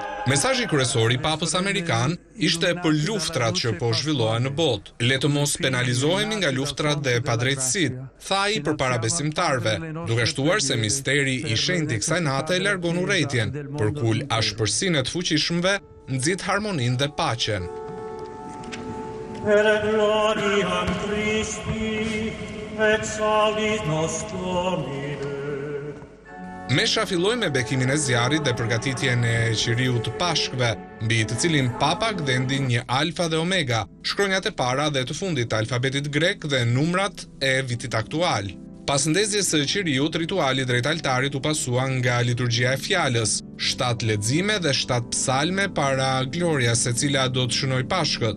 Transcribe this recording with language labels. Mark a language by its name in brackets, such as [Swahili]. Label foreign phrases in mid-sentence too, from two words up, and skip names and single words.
[Albanian] Mesazhi kryesor i Papës Amerikan ishte për luftrat që po zhvillohen në botë. Le të mos penalizohemi nga luftrat dhe padrejtësitë, tha ai përpara besimtarëve, duke shtuar se misteri i shenjtë i kësaj nate largon urrëtitjen, përkul ashpërsinë e të fuqishmëve, nxit harmoninë dhe paqen. [Latin] Per gloriam Christi et salvis nos Domine. [Albanian] Mesha filloi me bekimin e zjarrit dhe përgatitjen e qiriut të Pashkëve, mbi të cilin Papa gdhendi një alfa dhe omega, shkronjat e para dhe të fundit të alfabetit grek dhe numrat e vitit aktual. Pas ndezjes së qiriut, rituali drejt altarit u pasua nga liturgjia e fjalës, 7 lexime dhe 7 psalme para glorias se cila do të shënoj Pashkët.